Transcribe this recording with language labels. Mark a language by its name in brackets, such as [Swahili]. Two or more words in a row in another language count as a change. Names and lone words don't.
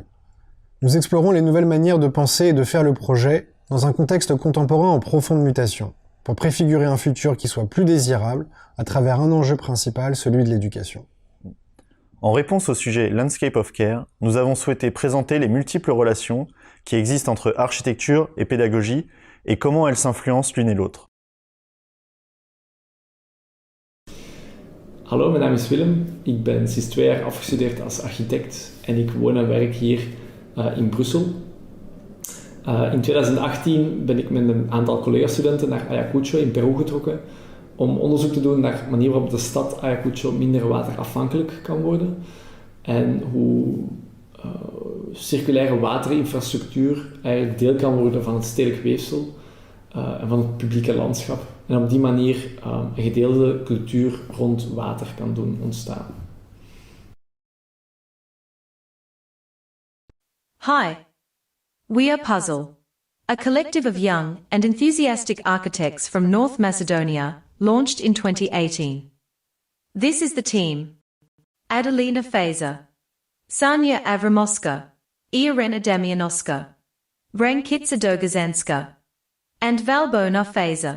[French] Nous explorons les nouvelles manières de penser et de faire le projet dans un contexte contemporain en profonde mutation, pour préfigurer un futur qui soit plus désirable à travers un enjeu principal, celui de l'éducation. En réponse au sujet [English] Landscape of Care, [French] nous avons souhaité présenter les multiples relations qui existent entre architecture et pédagogie et comment elles s'influencent l'une et l'autre. [Dutch] Hallo, mijn naam is Willem. Ik ben sinds 2 jaar afgestudeerd als architect en ik woon en werk hier in Brussel. In 2018 ben ik met een aantal collega-studenten naar Ayacucho in Peru getrokken om onderzoek te doen naar de manier waarop de stad Ayacucho minder waterafhankelijk kan worden en hoe circulaire waterinfrastructuur eigenlijk deel kan worden van het stedelijk weefsel en van het publieke landschap. En op die manier een gedeelde cultuur rond water kan doen ontstaan. [English] Hi, we are Puzzle, a collective of young and enthusiastic architects from North Macedonia, launched in 2018. This is the team: Adelina Fazer, Sanja Avramoska, Irena Damianoska, Brankica Dogazenska, and Valbona Fazer.